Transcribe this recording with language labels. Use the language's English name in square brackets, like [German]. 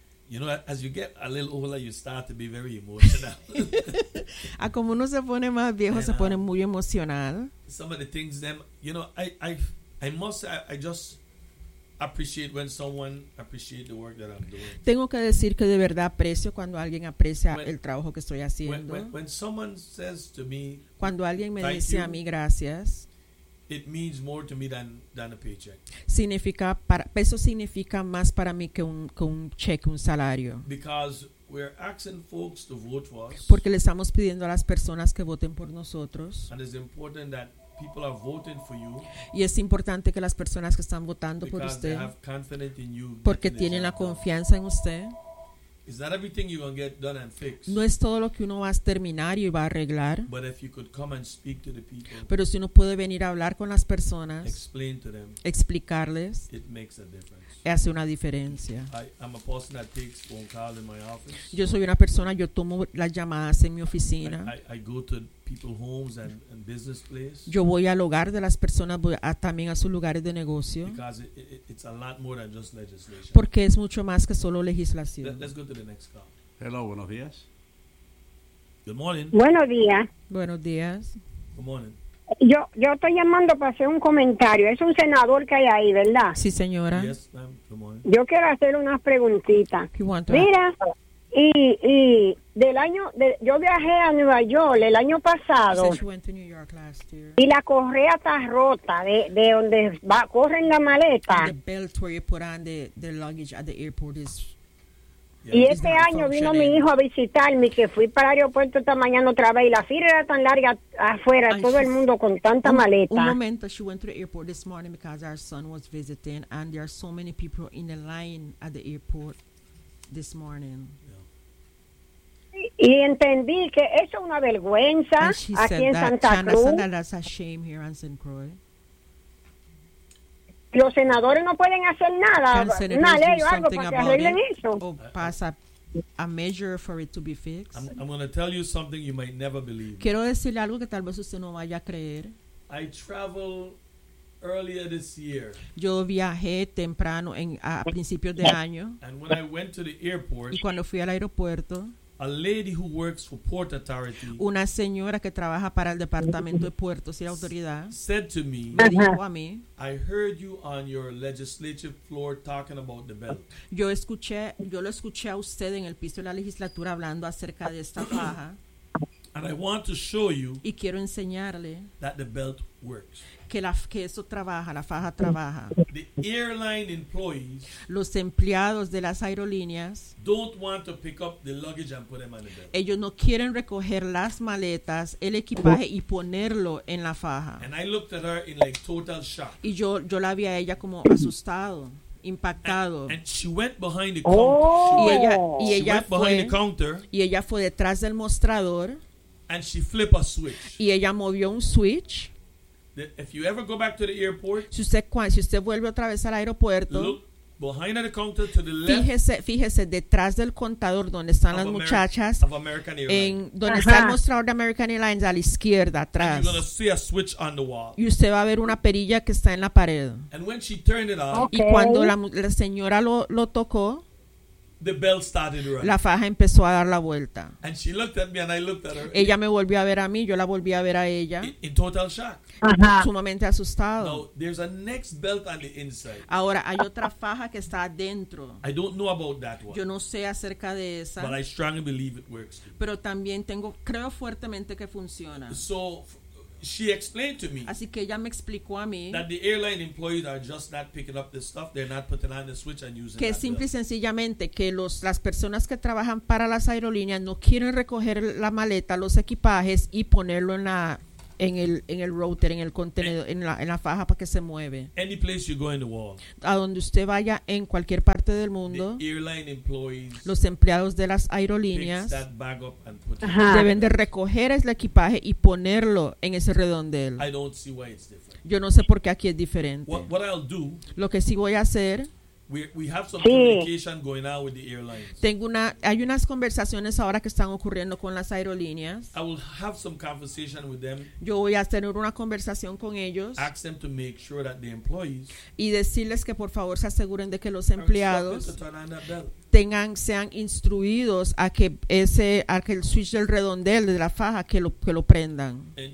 [English] You know, as you get a little older, you start to be very emotional. [Spanish] A como uno se pone más viejo, se pone muy emocional. [English] Some of the things, them, you know, I just appreciate when someone appreciates the work that I'm doing. [Spanish] Tengo que decir que de verdad aprecio cuando alguien aprecia el trabajo que estoy haciendo. [English] When someone says to me, [Spanish] cuando alguien me dice a mí gracias, [English] it means more to me than a paycheck. [Spanish] Eso significa más para mí que un cheque, un salario. [English] Because we're asking folks to vote for us. [Spanish] Porque le estamos pidiendo a las personas que voten por nosotros. [English] And it's important that people are voting for you. [Spanish] Y es importante que las personas que están votando por usted, [English] they have confidence in you, [Spanish] porque tienen la confianza en usted. [English] Is that everything you're gonna get done and fixed? [Spanish] No es todo lo que uno va a terminar y va a arreglar. [English] But if you could come and speak to the people, [Spanish] pero si uno puede venir a hablar con las personas, [English] explain to them, [Spanish] explicarles, [English] it makes a difference. [Spanish] Hace una diferencia. [English] I'm a person that takes phone calls in my office. [Spanish] Yo soy una persona, yo tomo las llamadas en mi oficina. [English] I go to people's homes and business places. [Spanish] Yo voy al hogar de las personas, voy también a sus lugares de negocio. [English] Because it's a lot more than just legislation. [Spanish] Porque es mucho más que solo legislación. [English] Let's go to the next call. Hello, [Spanish] buenos días. [English] Good morning. [Spanish] Buenos días. Buenos días. [English] Good morning. [Spanish] Yo estoy llamando para hacer un comentario. Es un senador que hay ahí, ¿verdad? Sí, señora. [English] Yes, ma'am. Good morning. [Spanish] Yo quiero hacer unas preguntitas. [English] You want to [Spanish] Mira. [English] Ask? [Spanish] Y del año de, yo viajé a Nueva York el año pasado y la correa está rota de donde va corren la maleta. [English] The belt where you put on the luggage at the airport is, [Spanish] y este año vino mi hijo a visitarme, que fui para el aeropuerto esta mañana otra vez y la fila era tan larga afuera, and todo el mundo con tanta maleta. Un momento, [English] she went to the airport this morning because our son was visiting and there are so many people in the line at the airport this morning. [Spanish] Y entendí que eso es una vergüenza aquí en Santa Cruz. [English] That's a shame here in St. Croix. [Spanish] Los senadores no pueden hacer nada, una ley o algo para que arreglen eso. O pasa [English] a measure for it to be fixed. I'm going to tell you something you might never believe. [Spanish] Quiero decirle algo que tal vez usted no vaya a creer. [English] I travel earlier this year. [Spanish] Yo viajé temprano a principios de año. [English] And when I went to the airport. [Spanish] Y cuando fui al aeropuerto. [English] A lady who works for Port Authority. [Spanish] Una señora que trabaja para el departamento de puertos y la autoridad. [English] Said to me. [Spanish] Me dijo a mí. [English] I heard you on your legislative floor talking about the belt. [Spanish] Yo lo escuché a usted en el piso de la legislatura hablando acerca de esta faja. [English] And I want to show you. [Spanish] Y quiero enseñarle. [English] That the belt works. [Spanish] Que eso trabaja, la faja trabaja. [English] The airline employees, [Spanish] los empleados de las aerolíneas, [English] don't want to pick up the luggage and put them on the belt. [Spanish] Ellos no quieren recoger las maletas, el equipaje y ponerlo en la faja. [English] And I looked at her in like total shock. [Spanish] Y yo la vi a ella como asustado, impactado. Y ella fue detrás del mostrador. [English] And she flipped a switch. [Spanish] Y ella movió un switch. [English] If you ever go back to the airport, [Spanish] si usted vuelve otra vez al aeropuerto, [English] look behind the counter to the left. [Spanish] Fíjese detrás del contador donde están las muchachas [English] of American Airlines. [Spanish] En donde está el mostrador de American Airlines a la izquierda atrás. [English] And you're gonna see a switch on the wall. [Spanish] Y usted va a ver una perilla que está en la pared. [English] And when she turned it on, [Spanish] y cuando la señora lo tocó, [English] The bell started running. [Spanish] La faja empezó a dar la vuelta. [English] And she looked at me and I looked at her. [Spanish] Ella me volvió a ver a mí, yo la volví a ver a ella. [English] In total shock. [Spanish] Uh-huh. Sumamente asustado. [English] Now, there's a next belt on the inside. [Spanish] Ahora hay otra faja que está adentro. [English] I don't know about that one. [Spanish] Yo no sé acerca de esa. [English] But I strongly believe it works. [Spanish] Pero también tengo, creo fuertemente que funciona. [English] So she explained to me. [Spanish] Así que ella me explicó a mí. [English] That the airline employees are just not picking up this stuff. They're not putting on the switch and using it. [Spanish] Que simple y sencillamente que las personas que trabajan para las aerolíneas no quieren recoger la maleta, los equipajes y ponerlo en el router, en el contenedor, en la faja para que se mueve. [English] Any place you go in the world. [Spanish] A donde usted vaya en cualquier parte del mundo. [English] The airline employees. [Spanish] Los empleados de las aerolíneas. [English] Picks that bag up and put it. Uh-huh. [Spanish] Deben de recoger el equipaje y ponerlo en ese redondel. [English] I don't see why it's different. [Spanish] Yo no sé por qué aquí es diferente. [English] What I'll do. [Spanish] Lo que sí voy a hacer. [English] We have some communication going on with the airlines. [Spanish] Hay unas conversaciones ahora que están ocurriendo con las aerolíneas. [English] I will have some conversation with them. [Spanish] Yo voy a tener una conversación con ellos. [English] Ask them to make sure that the employees. [Spanish] Y decirles que por favor se aseguren de que los empleados [English] are instructed to turn on that belt. [Spanish] Sean instruidos a que el switch del redondel de la faja que lo prendan.